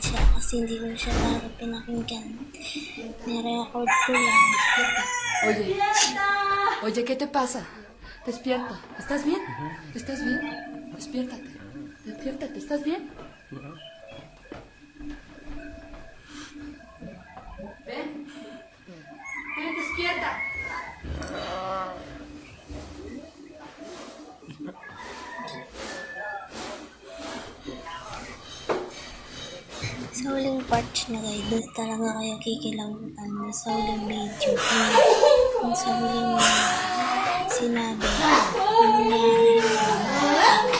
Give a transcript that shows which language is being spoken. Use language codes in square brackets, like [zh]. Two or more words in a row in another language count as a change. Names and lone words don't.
[tl] siya kasi hindi ko siya talaga pinakinggan. Nirecord ko lang. [es] Oye. Oye, ¿qué te pasa? Despierta. ¿Estás bien? ¿Estás bien? Despiértate. Despiértate. ¿Estás bien? Ven. Ven, despierta. [tl] Sa huling part na guys, doon talaga kayo kikilabutan sa huling video. Kung sa huling sinabi, ano nangyari.